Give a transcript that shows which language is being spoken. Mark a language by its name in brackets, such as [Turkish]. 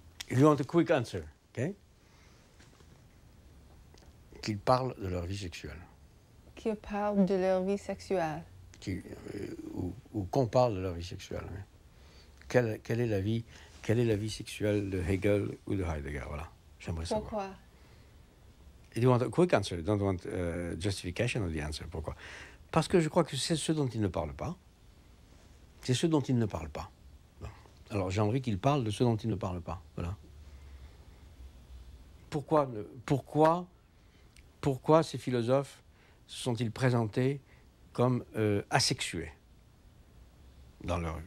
[English] You want a quick answer, okay? [French] Qu'ils parlent de leur vie sexuelle. Qu'ils parlent de leur vie sexuelle. Ou qu'on parle de leur vie sexuelle. Oui. Quelle est la vie sexuelle de Hegel ou de Heidegger? Voilà, j'aimerais savoir. Pourquoi? [English] You want a quick answer, you don't want justification of the answer. [French] Pourquoi? Parce que je crois que c'est ce dont ils ne parlent pas. C'est ce dont ils ne parlent pas. Alors j'ai envie qu'ils parlent de ce dont ils ne parlent pas. Voilà. Pourquoi ces philosophes se sont-ils présentés comme asexués dans leur...